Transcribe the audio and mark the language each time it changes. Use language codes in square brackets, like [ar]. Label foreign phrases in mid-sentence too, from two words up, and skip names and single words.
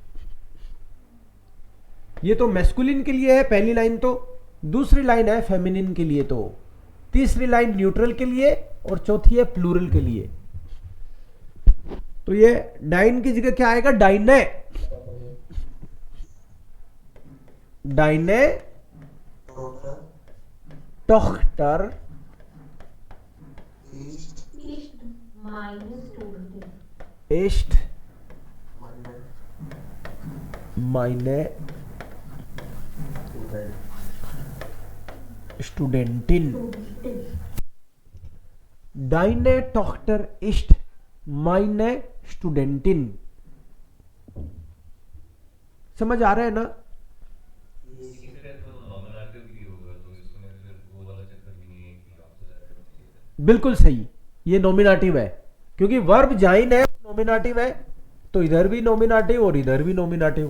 [hi] ये तो मैस्कुलिन के लिए है पहली लाइन, तो दूसरी लाइन है फेमिनिन के लिए, तो तीसरी लाइन न्यूट्रल के लिए, और चौथी है प्लूरल के लिए। तो ये डाइन की जगह क्या आएगा? [de] Deine. Deine Tochter टॉक्टर ist माइनस स्टूडेंट। एस्ट meine meine Studentin. Deine Tochter ist meine Studentin. [hi] समझ आ रहा है ना? तीसरे तो नॉमिनेटिव भी होगा, तो इसमें फिर वो वाला चक्कर भी नहीं है कि आपसे बिल्कुल सही, ये नॉमिनेटिव है, क्योंकि वर्ब जाइन है, नॉमिनेटिव है, तो इधर भी नॉमिनेटिव और इधर भी नॉमिनेटिव।